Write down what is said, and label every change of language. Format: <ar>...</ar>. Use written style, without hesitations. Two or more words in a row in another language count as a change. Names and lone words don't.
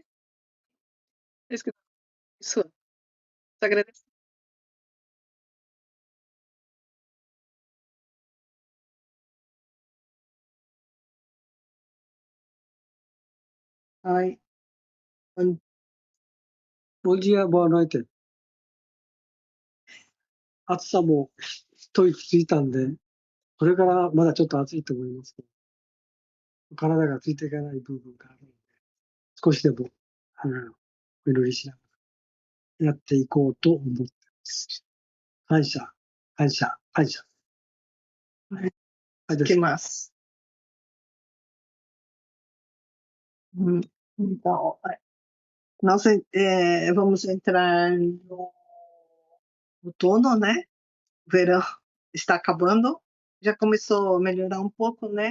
<pt>Isso que isso. Só agradecer. Ai, bom dia, boa noite.</pt> <ja>暑さも一息ついたんで、これからまだちょっと暑いと思いますけど、体がついていかない部分があるので、少しでも、お祈りしながらやっていこうと思っています。感謝、感謝、感謝。はい。</ja> <pt>O que mais? Então, nós vamos entrar no outono, né? O verão está acabando. Já começou a melhorar um pouco, né?</pt>